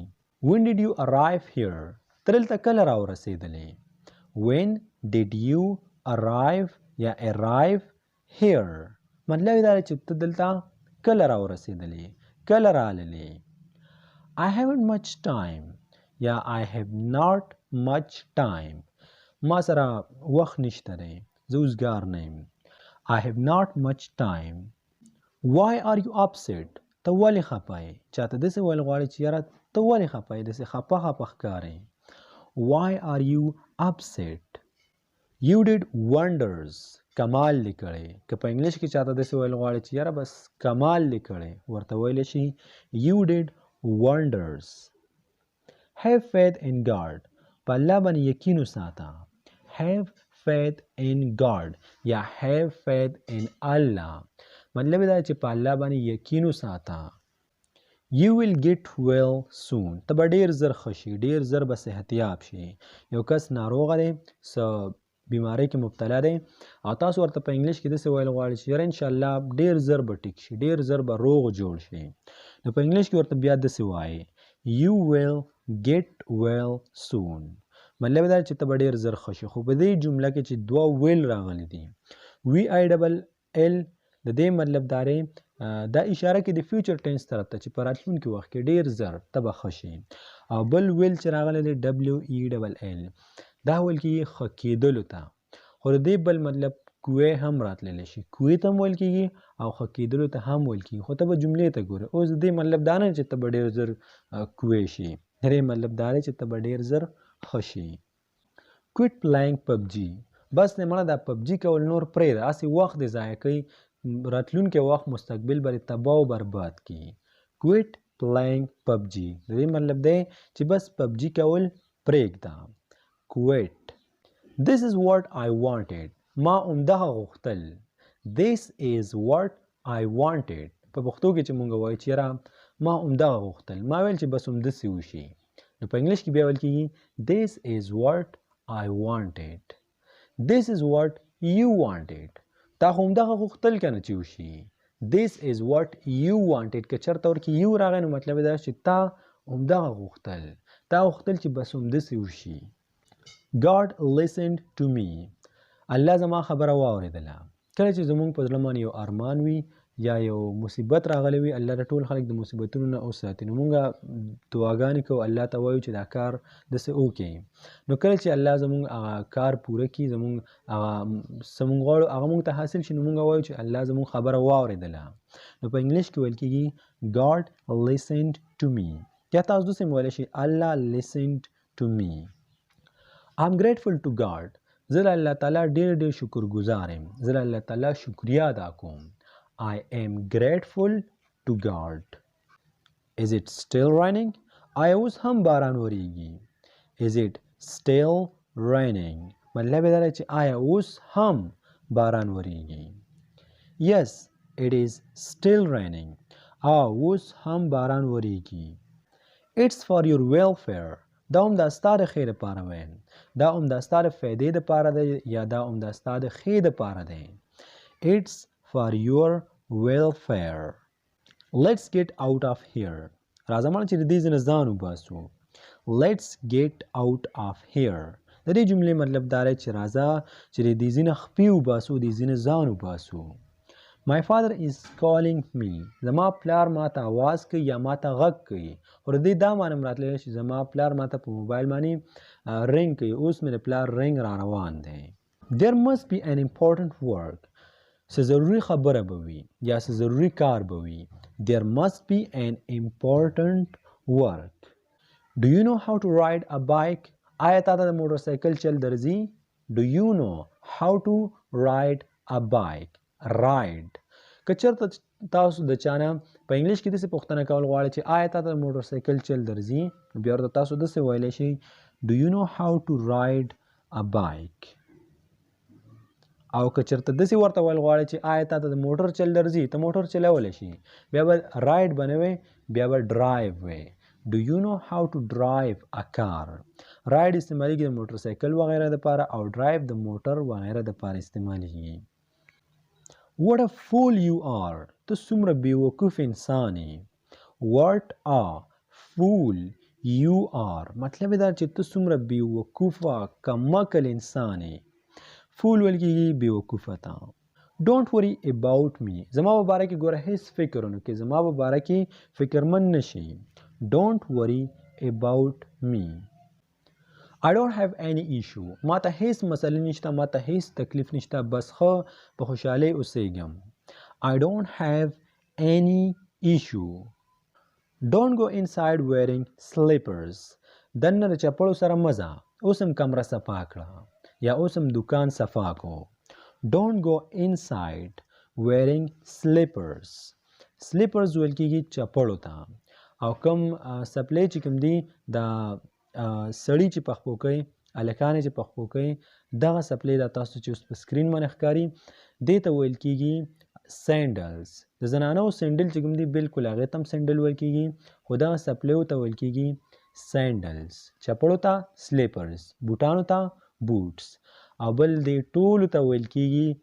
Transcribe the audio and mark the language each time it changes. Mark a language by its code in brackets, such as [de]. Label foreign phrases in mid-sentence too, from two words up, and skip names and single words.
[en] when did you arrive here. [ps] ته دلته کله راورسېدلې. [en] when did you arrive [ps] یا [en] arrive here [ps] مطلب دا دی چې ته دلته کله راورسېدلې، کله راللې. [en] I haven't much time یا I have not much time. [ps] ما سره وخت نشته دی، زه اوسګار نه یم. [en] I have not much time. Why are you upset. [ps] ته ولې خفه یې. چاته داسې ویل غواړې چې یاره ته ولې خفه یې، داسې خفه خفه ښکارې. [en] Why are you upset. You did wonders. [ps] کمال دې کړی. که په انګلیش کې چاته داسې ویل غواړې چې یاره بس کمال دې کړی، ورته ویلی شي [en] You did wonders. Have faith in God. [ps] په الله باندې یقین وساته. [en] Have faith in God [ps] یا [en] have faith in Allah [ps] مطلب دا چې په الله باندې یقین وساته. [en] You will get well soon. [ps] ته به ډېر زر ښه شي، ډېر زر به صحتیاب شي. یو کس ناروغه دی، څه بیماری کې مبتلا دی او تاسو ورته په انګلیش کې داسې ویل غواړئ چې یاره انشاءالله ډېر زر به ټیک شي، ډېر زر به روغ جوړ شي. نو په انګلیش کې ورته بیا داسې وایي [en] You will get well soon. [ps] مطلب دا چې ته به ډېر زر ښه شي. خو په دې جمله کې چې دوه ویل راغلي دي VILL د دې مطلب دا دی دا اشاره کې د فیوچر ټینس طرف ته چې په راتلونکي وخت کې ډېر زر ته به ښه شي. او بل ویل چې راغلی دی WELL دا ویل کېږي ښه کېدلو ته. خو د دې بل مطلب کوې هم راتللی شي، کوې ته هم ویل کېږي او ښه کېدلو ته هم ویل کېږي. خو ته به جملې ته ګورې. اوس د دې مطلب دا نه چې ته به ډېر زر کوې شي، د دې مطلب دا دی چې ته به ډېر زر ښه شي. [en] Quit playing PUBG. [ps] بس نه مړه دا PUBG کول نور پرېږده، هسې وخت دې ضایع کوي، راتلونکی وخت مستقبل به دې تباه او برباد کړي. [en] Quit playing PUBG [ps] د دې مطلب دی چې بس PUBG کول پرېږده. [en] Quit. This is what I wanted. [ps] ما همدغه غوښتل. [en] This is what I wanted. [ps] په پښتو کې چې مونږ وایو چې یاره ما همدغه غوښتل، ما ویل چې بس همداسې وشي. نو په انګلیش کې بیا ویل کېږي [en] This is what I wanted. This is what you wanted. [ps] تا خو همدغه غوښتل که نه چې وشي. [en] This is what you wanted. [ps] که چېرته ورکې یو راغی نو مطلب دا چې تا همدغه غوښتل، تا غوښتل چې بس همداسې وشي. God listened to me. الله زما خبره واورېدله. کله چې زمونږ په زړه باندې یو ارمان وي یا یو مصیبت راغلی وي الله د ټول خلک د مصیبتونو نه وساتي نو مونږ دعاګانې کوو الله ته وایو چې دا کار داسې وکړي نو کله چې الله زمونږ هغه کار پوره کړي زمونږ هغه څه مونږ غواړو هغه مونږ ته حاصل شي نو مونږ وایو چې الله زمونږ خبره واورېدله نو په انګلیش کې ویل کېږي [en] God listened to me [ps] یا تاسو داسې ویلی شئ [en] Allah listened to me I'm grateful to God [ps] زه د الله تعالی ډېر ډېر شکرګزار یم زه د الله تعالی شکریه ادا کوم [en] I am grateful to God. Is it still raining? [ps] آیا اوس هم باران وریږي؟ [en] Is it still raining? [ps] مطلب یې دا دی چې آیا اوس هم باران وریږي؟ [en] Yes, it is still raining. [ps] اوس هم باران وریږي. [en] It's for your welfare. [ps] دا هم د ستا د ښې دپاره ویم دا هم د ستا د فایدې دپاره دی یا دا هم د ستا د ښې دپاره دی [en] It's for your welfare. Let's get out of here. [ps] راځه مړه چې د دې ځای نه ځان وباسو. [en] Let's get out of here. [ps] د دې جملې مطلب دا دی چې راځه چې د دې ځای نه خپې وباسو د دې ځای نه ځان وباسو. [en] My father is calling me. [ps] زما پلار ما ته آواز کوي یا ما ته غږ کوي خو د دې دا معنی هم راتلی چې زما پلار ما ته په موبایل باندې رنګ کوي اوس مې د پلار رنګ را روان دی. [en] There must be an important work. [ps] څه ضروري خبره به وي یا څه ضروري کار به وي. There must be an important work. [en] Do you know how to ride a bike? [ps] آیا تا ته د موټر سایکل چل درځي؟ [en] Do you know how to ride a bike? Ride. [ps] که چېرته تاسو د چا نه په انګلیش کې داسې پوښتنه کول غواړئ چې آیا تا ته د موټر سایکل چل درځي نو بیا ورته تاسو داسې ویلی شئ [en] Do you know how to ride a bike? [ps] او که چېرته داسې ورته ویل غواړئ چې آیا تا ته د موټر چل درځي ته موټر چلولی شي بیا به راید به نه وی بیا به ډرایو وی [en] Do you know how to drive a car? [ps] راید استعمالیږي د موټر سایکل وغیره دپاره او ډرایو د موټر وغیره دپاره استعمالیږي [en] What a fool you are! [ps] ته څومره بېوقوف انسان یې [en] What a fool you are! [ps] مطلب یې دا چې ته څومره بېوقوفه کمعقل انسان یې فول ویل کېږي بېوقوفه ته [en] Don't worry about me. [ps] زما په باره کې ګوره هېڅ فکر ونه کړې زما په باره کې فکرمند نه شي [en] Don't worry about me. [ps] I don't have any issue. ما ته هیڅ مسئله نشته ما ته هیڅ تکلیف نشته بس ښه په خوشحالۍ اوسېږم [en] I don't have any issue. [ps] Don't go inside wearing slippers. دننه د چپړو سره مزه اوس هم کمره صفا کړه یا اوس هم دکان صفا کو [en] Don't go inside wearing slippers. [ps] Slippers ویل کېږي چپړو ته او کوم سپلی چې کوم دی د سړي چې پخپو کوي هلکانې چې پخپو کوي دغه سپلی دا تاسو چې اوس په سکرین باندې ښکاري دې ته ویل کېږي سینډلز د زنانو سینډل چې کوم دی بلکل هغې ته هم سینډل ویل کېږي خو دغه سپلیو ته ویل کېږي سینډلز چپړو ته سلیپرز بوټانو ته بوټس او بل دې ټولو ته ویل کېږي